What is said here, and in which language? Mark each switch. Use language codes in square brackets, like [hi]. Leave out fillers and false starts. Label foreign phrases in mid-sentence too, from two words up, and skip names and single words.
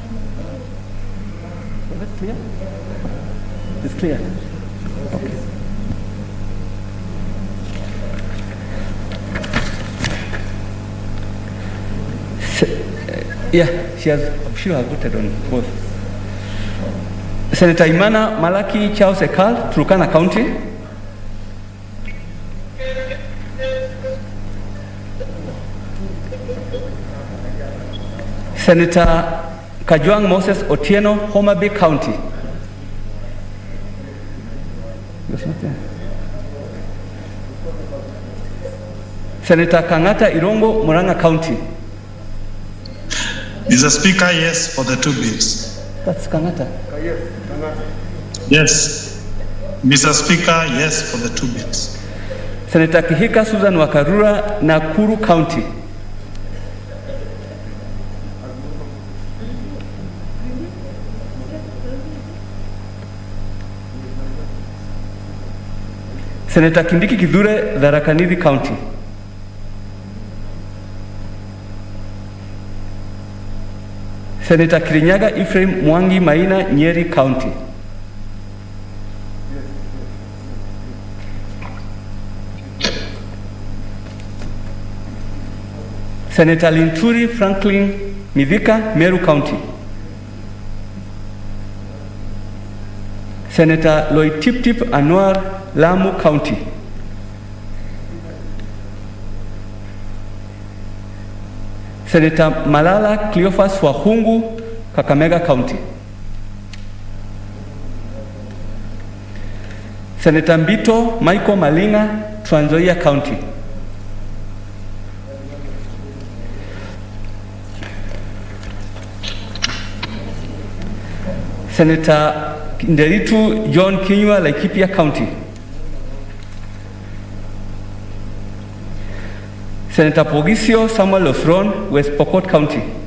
[en] Is that clear? It's clear. Okay. Yeah, I'm sure I voted on both. Senator Imana Malaki Charles Ekal, Turkana County. Senator Kajwang Moses Otieno, Homa Bay County. Senator Kangata Irongo, Muranga County. Mr. Speaker, yes for the two bills. That's Kangata. Yes. Mr. Speaker, yes for the two bills. Senator Kihika Susan Wakarura, Nakuru County. Senator Kindiki Kidhure, Tharaka Nithi County. Senator Kirinyaga Ephraim Mwangi Maina, Nyeri County. Senator Linturi Franklin Mithika, Meru County. Senator Loitiptip Anwar, Lamu County. Senator Malala Cleophas Wahungu, Kakamega County. Senator Mbito Michael Malinga, Trans Nzoia County. Senator Nderitu John Kinyua, Laikipia County. Senator Pogisio Samuel Lofron, West Pokot County.